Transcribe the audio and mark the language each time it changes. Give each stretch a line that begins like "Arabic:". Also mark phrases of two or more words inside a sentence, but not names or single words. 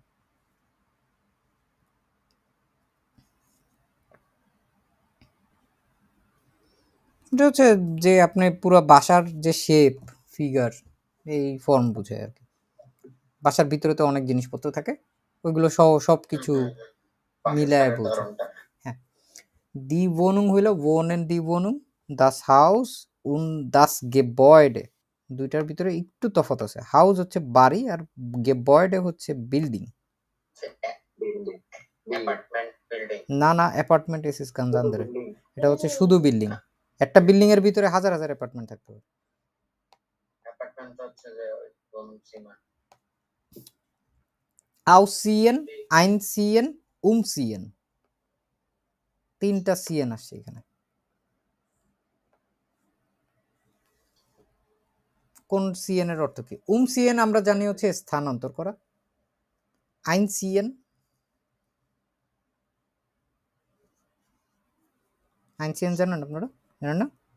Bangla: এটা হচ্ছে যে আপনি পুরো বাসার যে শেপ ফিগার এই ফর্ম বুঝে আর কি। বাসার ভিতরে তো অনেক জিনিসপত্র থাকে, ওইগুলো সবকিছু মিলায় বাসস্থানের বলছে। ধরনটা।
German: হ্যাঁ, দি wohnung হইল wohnen die wohnung, das Haus und das Gebäude।
Bangla: দুইটার ভিতরে একটু তফাৎ আছে। হাউস হচ্ছে বাড়ি আর Gebäude হচ্ছে বিল্ডিং। অ্যাপার্টমেন্ট বিল্ডিং না, অ্যাপার্টমেন্ট
German: es ist ganz andere.
Bangla: এটা হচ্ছে শুধু বিল্ডিং। একটা বিল্ডিং এর ভিতরে হাজার হাজার অ্যাপার্টমেন্ট থাকতে পারে। অ্যাপার্টমেন্ট হচ্ছে যে কোন সীমা।
German: Ausziehen, einziehen, umziehen,
Bangla: তিনটা সিএন আসছে এখানে। কোন সিএন এর অর্থ কি? umziehen আমরা জানি হচ্ছে স্থানান্তর করা। einziehen জানেন আপনারা? জানেন না?